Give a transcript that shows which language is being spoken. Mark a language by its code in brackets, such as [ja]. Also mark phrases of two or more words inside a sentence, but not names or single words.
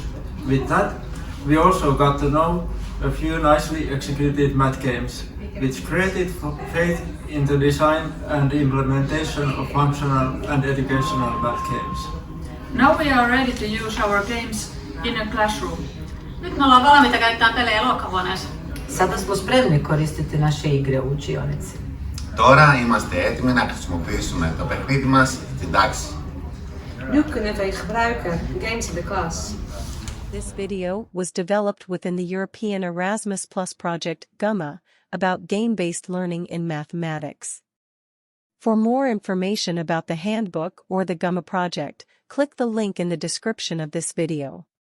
[en] With that, we also got to know a few nicely executed math games, which created faith in the design and implementation of functional and educational math games. Now we are ready to use our games in a classroom. [fi] Nyt me ollaan valmiita käyttämään pelejä luokkahuoneessa. [hr] Sada smo spremni koristiti naše igre u učionici. [el] Τώρα είμαστε έτοιμοι να χρησιμοποιήσουμε το παιχνίδι μας στην τάξη. [nl] Nu kunnen wij gebruiken games in de klas. [en] This video was developed within the European Erasmus Plus project, GAMA, about game-based learning in mathematics. For more information about the handbook or the GAMA project, click the link in the description of this video.